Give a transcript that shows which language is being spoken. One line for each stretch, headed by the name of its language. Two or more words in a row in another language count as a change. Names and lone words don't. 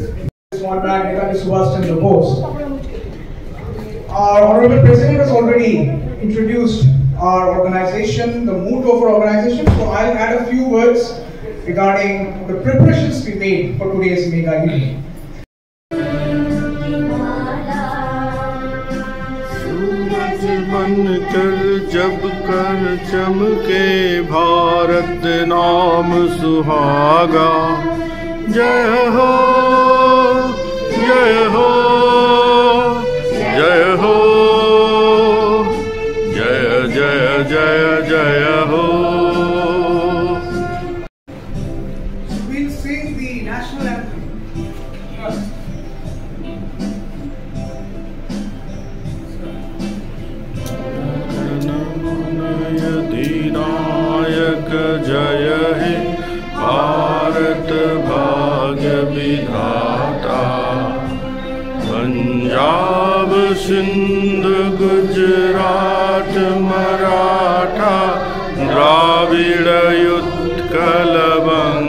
English: Small man Netaji Subhash Chandra Bose. Our Honorable President has already introduced our organization, the motto of our organization, so I'll add a few words regarding the preparations we made for today's mega event.
Hindi: बनकर जब कर चमके भारत नाम सुहागा, जय हो जय हो जय हो, जय जय जय जय हो।
English: We'll sing the national anthem first.
Bangla: নায়ক জয় হে ভারত ভাগ্য বিধাতা, পঞ্জাব সিন্ধ গুজরাট মরাঠা দ্রাবিড় উৎকল